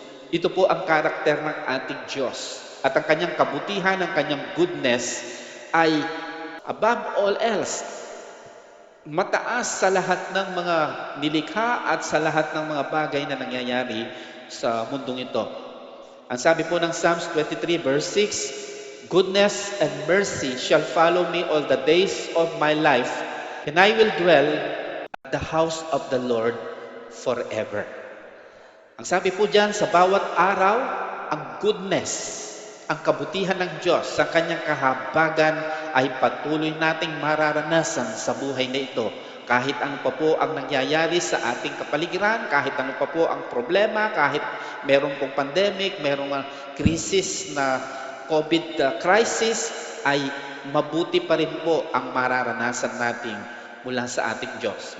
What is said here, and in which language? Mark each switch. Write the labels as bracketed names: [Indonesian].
[Filipino] Ito po ang karakter ng ating Diyos. At ang kanyang kabutihan, ang kanyang goodness ay [English] above all else, [Filipino] mataas sa lahat ng mga nilikha at sa lahat ng mga bagay na nangyayari sa mundong ito. Ang sabi po ng [English] Psalms 23 verse 6, goodness and mercy shall follow me all the days of my life, and I will dwell at the house of the Lord forever. [Filipino] Ang sabi po dyan, sa bawat araw, ang goodness, ang kabutihan ng Diyos sa kanyang kahabagan ay patuloy nating mararanasan sa buhay na ito. Kahit ano pa po ang nangyayari sa ating kapaligiran, kahit ano pa po ang problema, kahit meron pong pandemic, merong krisis na COVID crisis, ay mabuti pa rin po ang mararanasan natin mula sa ating Diyos.